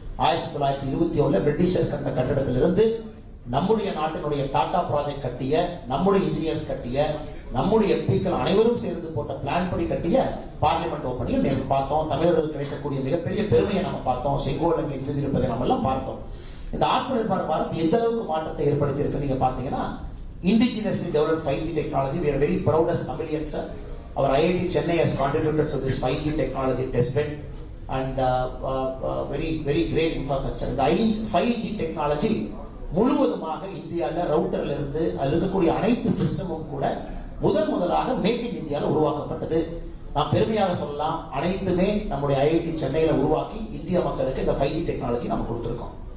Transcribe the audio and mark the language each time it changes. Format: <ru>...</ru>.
<ta>1927 Britisher கட்ட கட்டடத்திலிருந்து நம்முடைய நாட்டினுடைய டாடா ப்ராஜெக்ட் கட்டிய, நம்முடைய இன்ஜினியர்ஸ் கட்டிய, நம்முடைய எம்பிக்கள் அனைவரும் சேர்ந்து போட்ட பிளான் படி கட்டிய பார்லிமெண்ட் ஓப்பனிங் நேற்று பார்த்தோம். தமிழர்களுக்கு கிடைக்கக்கூடிய மிகப்பெரிய பெருமையை நம்ம பார்த்தோம். செங்கோல் அங்கே இருப்பதை நம்ம எல்லாம் பார்த்தோம். இந்த ஆத்ம நிர்பார் பாரத் எந்த அளவுக்கு மாற்றத்தை ஏற்படுத்தி இருக்கு நீங்க பாத்தீங்கன்னா,</ta> <en>indigenously developed 5G technology. We are very proud as Tamilians, sir. Our IIT Chennai has contributed to this 5G technology testbed and very great infrastructure.</en> <ta>The 5G technology முழுவதுமாக இந்தியாவில் ரவுட்டர்ல இருந்து அதில் இருக்கக்கூடிய அனைத்து சிஸ்டமும் கூட முதலாக மேக் இன் இந்தியாவில் உருவாக்கப்பட்டது. நாம் பெருமையாக சொல்லலாம், அனைத்துமே நம்முடைய ஐஐடி சென்னையில உருவாக்கி இந்திய மக்களுக்கு இந்த 5G டெக்னாலஜி நம்ம கொடுத்திருக்கோம்.</ta>